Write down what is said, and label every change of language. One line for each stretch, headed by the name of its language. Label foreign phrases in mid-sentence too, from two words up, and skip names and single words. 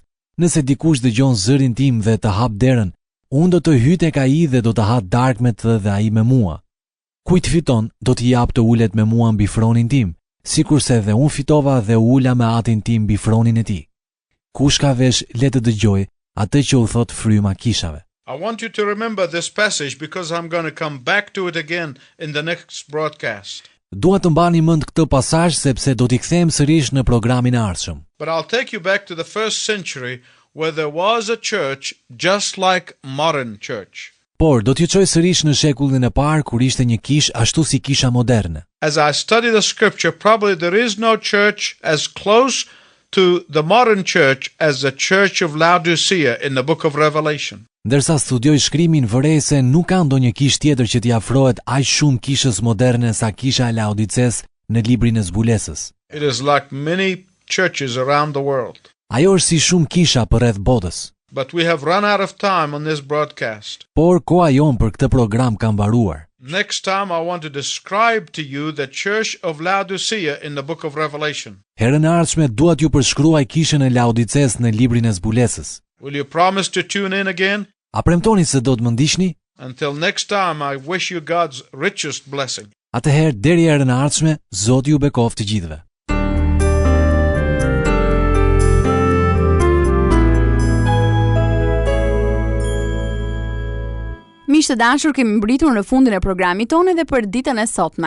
Albanian: Nëse dikush dëgjon zërin tim dhe të hap derën, unë do të hyj tek ai dhe do të ha darkmet dhe ai me mua. Kujt fiton, do t'i jap të ulet me mua mbi fronin tim, sikurse dhe unë fitova dhe ula me atin tim mbi fronin e tij. Kush ka vesh, le të dëgjoj atë që u thot fryma kishave.
English: I want you to remember this passage because I'm going to come back to it again in the next broadcast.
Albanian: Dua të mbani mend këtë pasazh sepse do t'i kthejmë sërish në programin e ardhshëm.
English: But I'll take you back to the first century where there was a church just like modern church.
Albanian: Por do t'ju çoj sërish në shekullin e parë kur ishte një kish ashtu si kisha moderne.
English: As I study the scripture, probably there is no church as close to the modern church as the church of Laodicea in the book of Revelation.
Albanian: Ndërsa studioj shkrimin, vërej se nuk ka ndonjë kish tjetër që t'i afrohet aq shumë kishës moderne sa kisha e Laodices në librin e zbulesës.
English: It is like many churches around the world.
Albanian: Ajo është si shumë kisha përreth botës.
English: But we have run out of time on this broadcast.
Albanian: Por koha jon për këtë program ka mbaruar.
English: Next time I want to describe to you the church of Laodicea in the book of Revelation.
Albanian: Herën e ardhshme dua t'ju përshkruaj kishën e Laodices në librin e zbulesës.
English: Will you promise to tune in again?
Albanian: A premtoni se do të më ndiqni?
English: Until next time, I wish you God's richest blessing.
Albanian: Atëherë deri herën e ardhshme, Zoti ju bekoftë të gjithëve. Miqtë të dashur, kemi mbritur në fundin e programit tonë dhe për ditën e sotme.